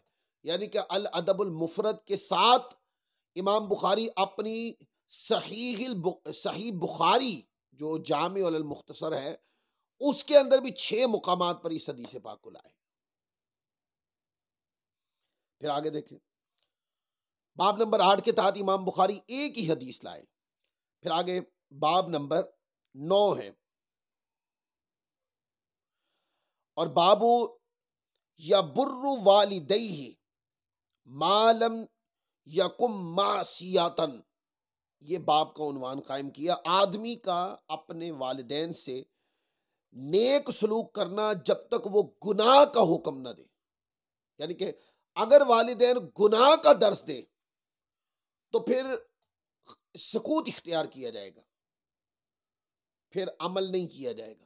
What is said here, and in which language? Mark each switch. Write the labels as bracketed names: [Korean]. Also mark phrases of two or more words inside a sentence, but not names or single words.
[Urdu] یعنی کہ الادب المفرد کے ساتھ امام بخاری اپنی صحیح بخاری جو جامع المختصر ہے اس کے اندر بھی 6 مقامات پر اس حدیث پاک کو لائے۔ پھر آگے دیکھیں، باب نمبر 8 کے تحت امام بخاری ایک ہی حدیث لائے۔ پھر آگے باب نمبر 9 ہے، اور [Arabic] بابو یا بر والدیہ ما لم یکم معصیتن، [Urdu] یہ باب کا عنوان قائم کیا، آدمی کا اپنے والدین سے نیک سلوک کرنا جب تک وہ گناہ کا حکم نہ دے۔ یعنی کہ اگر والدین گناہ کا درس دے تو پھر سکوت اختیار کیا جائے گا، پھر عمل نہیں کیا جائے گا.